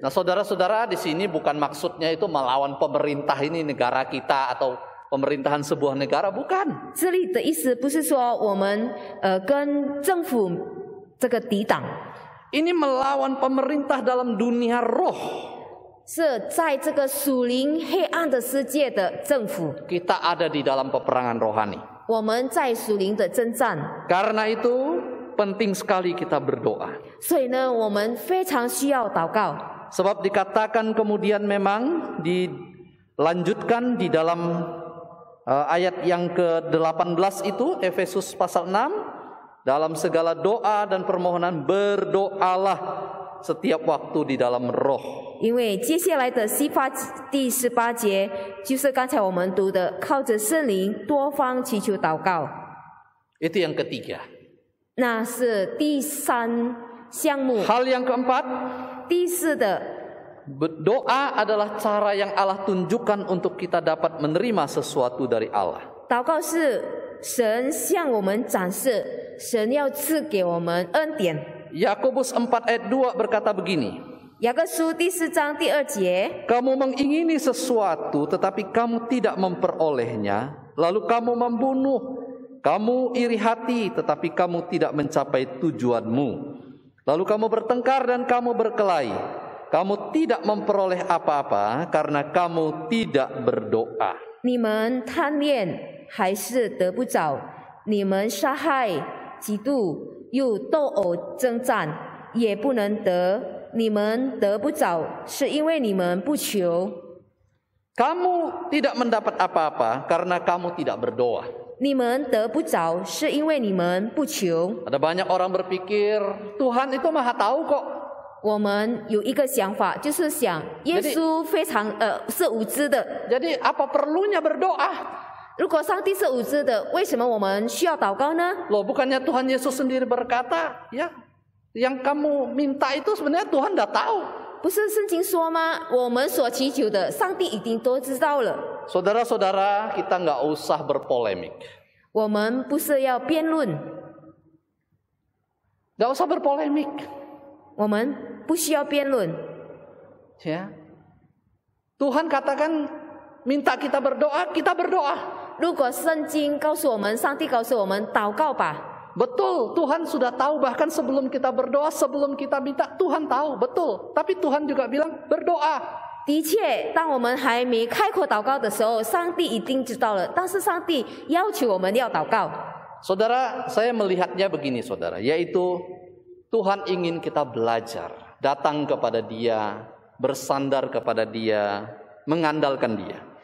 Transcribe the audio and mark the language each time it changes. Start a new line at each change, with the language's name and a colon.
Indonesian: Nah, saudara-saudara, di sini bukan maksudnya itu melawan pemerintah ini negara kita atau pemerintahan sebuah negara, bukan.
Chinese: 这里的意思不是说我们跟政府这个抵挡，
Indonesian: Ini melawan pemerintah dalam dunia roh.
Chinese: 是在这个属灵黑暗的世界的政府，
Indonesian: Kita ada di dalam peperangan rohani.
Chinese: 我们在属灵的征战。
Indonesian: Karena itu penting sekali kita berdoa.
Chinese: 所以呢，我们非常需要祷告。
Indonesian: Sebab dikatakan kemudian memang dilanjutkan di dalam ayat yang ke-18 itu, Efesus pasal 6, dalam segala doa dan permohonan berdoalah setiap waktu di dalam roh.
Chinese: 因为接下来的第18节就是刚才我们读的，靠着圣灵多方祈求祷告。
Indonesian: Itu yang ketiga.
Chinese: 那是第3项目。
Indonesian: Hal yang keempat,
Chinese: 第4的，
Indonesian: doa adalah cara yang Allah tunjukkan untuk kita dapat menerima sesuatu dari Allah.
Chinese: 祷告是神向我们展示，神要赐给我们恩典。
Indonesian: Yakobus 4 ayat 2 berkata begini,
Chinese: 雅各书第4章第2节，
Indonesian: kamu mengingini sesuatu tetapi kamu tidak memperolehnya, lalu kamu membunuh, kamu iri hati tetapi kamu tidak mencapai tujuanmu, lalu kamu bertengkar dan kamu berkelahi, kamu tidak memperoleh apa-apa karena kamu tidak berdoa.
Chinese: 你们贪恋还是得不着，你们杀害、嫉妒又斗殴征战，也不能得。你们得不着，是因为你们不求。
Indonesian: Kamu tidak mendapat apa-apa karena kamu tidak berdoa.
Chinese: 你们得不着，是因为你们不求。
Indonesian: Ada banyak orang berpikir Tuhan itu maha tahu kok.
Chinese: 我们有一个想法，就是想耶稣非常是无知的。
Indonesian: Jadi apa perlunya berdoa?
Chinese: 如果上帝是无知的，为什么我们需要祷告呢？
Indonesian: Loh, bukannya Tuhan Yesus sendiri berkata, ya, yang kamu minta itu sebenarnya Tuhan dah tahu.
Chinese: 不是圣经说吗？我们所祈求的，上帝已经都知道了。
Indonesian: Saudara-saudara, kita nggak usah berpolemik.
Chinese: 我们不是要辩论，
Indonesian: Nggak usah berpolemik.
Chinese: 我们不需要辩论。
Indonesian: Ya. Tuhan katakan minta kita berdoa, kita berdoa.
Chinese: 如果圣经告诉我们，上帝告诉我们，祷告吧。
Indonesian: Betul, Tuhan sudah tahu bahkan sebelum kita berdoa, sebelum kita minta, Tuhan tahu, betul. Tapi Tuhan juga bilang berdoa.
Chinese: 的确，当我们还没开口祷告的时候，上帝已经知道了。但是上帝要求我们要祷告。
Indonesian: Saudara, saya melihatnya begini saudara, yaitu Tuhan ingin kita belajar, datang kepada Dia, bersandar kepada Dia, mengandalkan Dia.